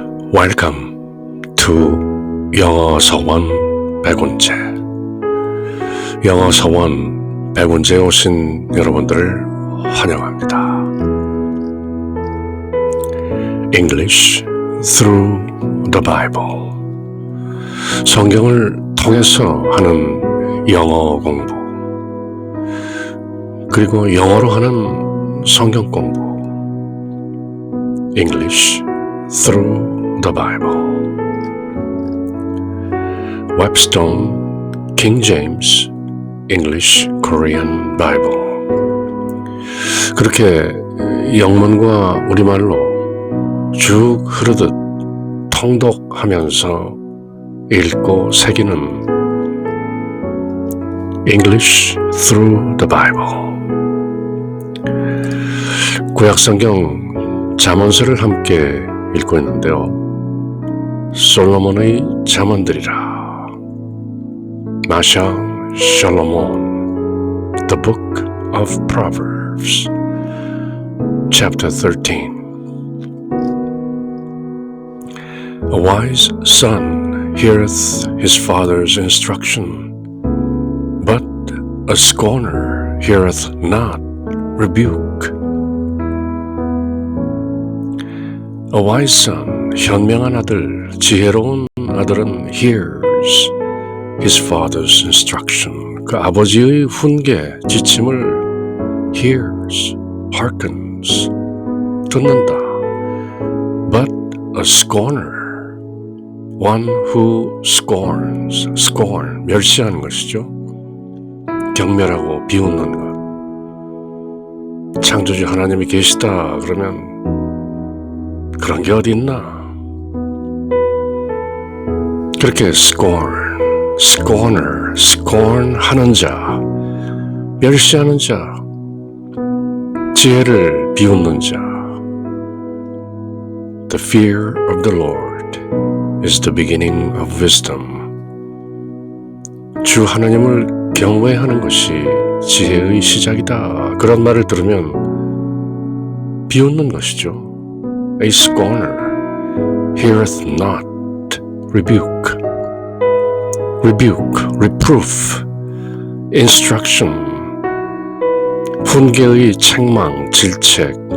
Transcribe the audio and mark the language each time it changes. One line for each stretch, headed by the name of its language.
English: Welcome to
Korean: 영어 서원 100원째. 영어 서원 100원째에 오신 여러분들을 환영합니다.
English: English through the Bible.
Korean: 성경을 통해서 하는 영어 공부, 그리고 영어로 하는 성경 공부.
English: English through the Bible. Webstone, King James, English, Korean Bible.
Korean: 그렇게 영문과 우리말로 쭉 흐르듯 통독하면서 읽고 새기는 English through the Bible. 구약성경 잠언서를 함께 읽고 있는데요. 솔로몬의 잠언들이라.
English: 마샬 솔로몬, The Book of Proverbs, Chapter 13. A wise son heareth his father's instruction, but a scorner heareth not rebuke. A wise son,
Korean: 현명한 아들, 지혜로운 아들은
English: hears his father's instruction.
Korean: 그 아버지의 훈계, 지침을
English: hears, hearkens,
Korean: 듣는다.
English: But a scorner, one who scorns, scorn,
Korean: 멸시하는 것이죠. 경멸하고 비웃는 것. 창조주 하나님이 계시다 그러면 그런 게 어디 있나? 그렇게
English: scorn, scorner, scorn
Korean: 하는 자, 멸시하는 자, 지혜를 비웃는 자.
English: The fear of the Lord is the beginning of wisdom.
Korean: 주 하나님을 경외하는 것이 지혜의 시작이다. 그런 말을 들으면 비웃는 것이죠.
English: A scorner heareth not rebuke. Rebuke, reproof, instruction,
Korean: 훈계의 책망, 질책.